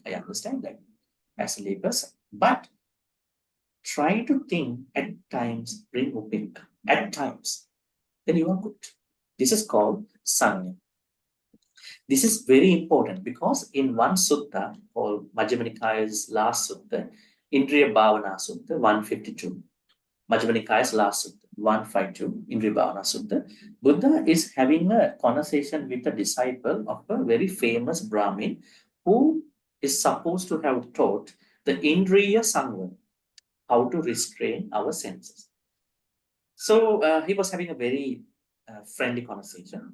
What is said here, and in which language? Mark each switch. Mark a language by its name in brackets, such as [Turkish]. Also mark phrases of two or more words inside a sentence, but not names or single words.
[English] I understand that as a layperson. But try to think at times, bring upeka, at times, then you are good. This is called sanya. This is very important because in one sutta, called Majjhima Nikaya's last sutta, Indriya Bhavana Sutta 152, Majjhima Nikaya's last sutta 152, Indriya Bhavana Sutta, Buddha is having a conversation with a disciple of a very famous Brahmin who is supposed to have taught the [Pali] Indriya Samvara, [English] how to restrain our senses. So he was having a very friendly conversation.